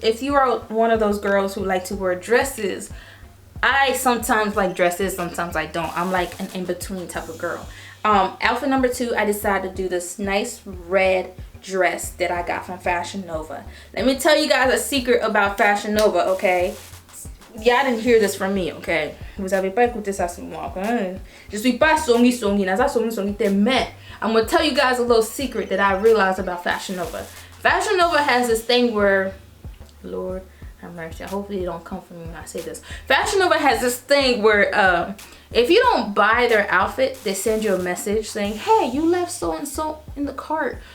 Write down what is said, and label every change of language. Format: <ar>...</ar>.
<en>If you are one of those girls who like to wear dresses, I sometimes like dresses, sometimes I don't. I'm like an in-between type of girl. Outfit number 2, I decided to do this nice red dress that I got from Fashion Nova. Let me tell you guys a secret about Fashion Nova, okay? Y'all didn't hear this from me, okay?</en> <fr>Vous avez pas écouté ça sur moi, okay? Je suis pas songi,</fr> <ln>nasa songi te</ln> <fr>mais.</fr> <en>I'm gonna tell you guys a little secret that I realized about Fashion Nova. Fashion Nova has this thing where, Lord have mercy, hopefully you don't come for me when I say this. Fashion Nova has this thing where if you don't buy their outfit, they send you a message saying, hey, you left so and so in the cart.</en>